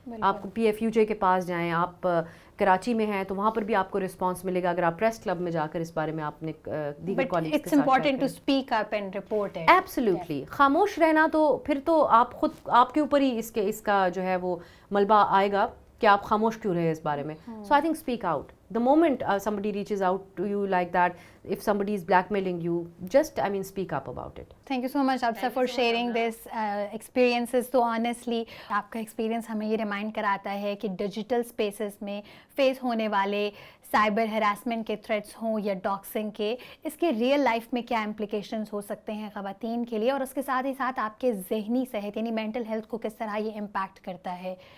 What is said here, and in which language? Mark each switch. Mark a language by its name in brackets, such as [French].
[Urdu] آپ P if you جے کے پاس جائیں، آپ کراچی میں ہیں تو وہاں پر بھی آپ کو رسپانس ملے گا. اگر آپ پریس کلب میں جا کر اس بارے میں آپ نے دیگر کالیگس کے ساتھ ایبسلیوٹلی خاموش رہنا، تو پھر تو آپ خود، آپ کے اوپر ہی اس کا جو ہے وہ ملبہ آئے گا کہ آپ خاموش کیوں رہے اس بارے میں. [English] So I think speak out. The moment somebody reaches out to you like that, if somebody is blackmailing you, just, speak up about it. Thank you so much, Absa, for sharing this experiences. So honestly, [Urdu] آپ کا experience ہمیں یہ remind کراتا ہے کہ digital spaces میں face ہونے والے سائبر ہراسمنٹ کے تھریٹس ہوں یا ڈاکسنگ کے، اس کے ریئل لائف میں کیا امپلیکیشنز ہو سکتے ہیں خواتین کے لیے، اور اس کے ساتھ ہی ساتھ آپ کے ذہنی صحت یعنی مینٹل ہیلتھ کو کس طرح یہ امپیکٹ کرتا ہے.